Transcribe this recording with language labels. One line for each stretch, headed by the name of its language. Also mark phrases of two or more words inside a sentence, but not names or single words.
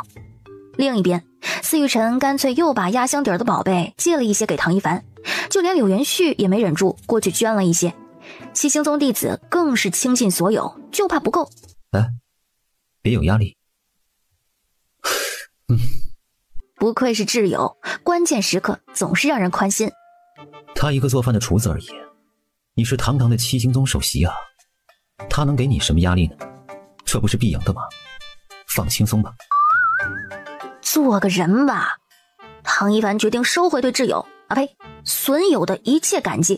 Chinese: 另一邊，司玉晨乾脆又把压箱底的寶貝借了一些給唐一凡，就連柳元旭也没忍住過去捐了一些。七星宗弟子更是倾盡所有，就怕不夠。別有壓力。不愧是挚友，關鍵時刻總是讓人寬心。他一個做飯的廚子而已，你是堂堂的七星宗首席啊，他能給你什麼壓力呢？這不是必贏的嗎？放輕鬆吧。做個人吧。唐一凡決定收回對摯友損友的一切感激。